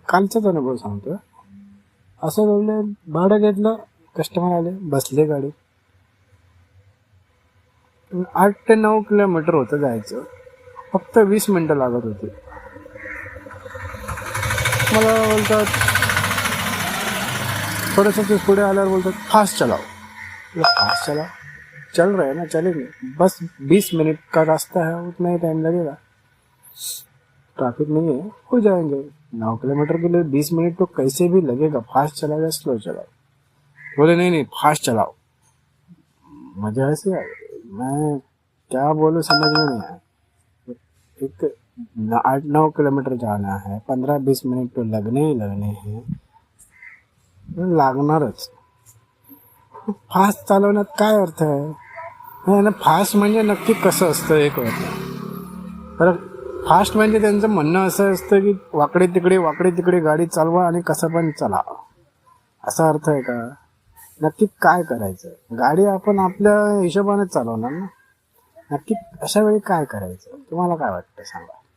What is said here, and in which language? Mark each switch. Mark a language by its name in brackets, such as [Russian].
[Marathi] कालचाच अनुभव सांगतो. असं झालं, भाडं घेतलं, कस्टमर आले, बसले गाडी. 8 ते 9 किलोमीटर होतं जायचं, फक्त 20 मिनिटं लागत होती. मला बोलतात, थोडंसं ते पुढे आल्यावर बोलतात [Hindi] फास्ट चलाओ. फास्ट चलाओ, चल रहे हैं ना, चलेंगे, बस 20 मिनट का रास्ता है, उतना ही टाइम लगेगा, ट्रैफिक नहीं है, हो जाएंगे. 9 किलोमीटर के लिए 20 मिनट तो कैसे भी लगेगा, फास्ट चलाओ या स्लो चलाओ. बोले नहीं फास्ट चलाओ. मुझे हंसी आ गई, मैं क्या बोलूं समझ में नहीं आया. एक 8-9 किलोमीटर जाना है, 15-20 मिनट तो लगने ही लगने हैं, [Marathi] लागणारच. फास्ट चालवण्यात काय अर्थ आहे ना. फास्ट म्हणजे नक्की कसं असतं हे कळत नाही. तर फास्ट म्हणजे त्यांचं म्हणणं असं असतं की वाकडे तिकडे गाडी चालवा आणि कसं पण चला, असा अर्थ आहे का. नक्की काय करायचं, गाडी आपण आपल्या हिशोबाने चालवणार ना. नक्की अशा वेळी काय करायचं, तुम्हाला काय वाटतं सांगा.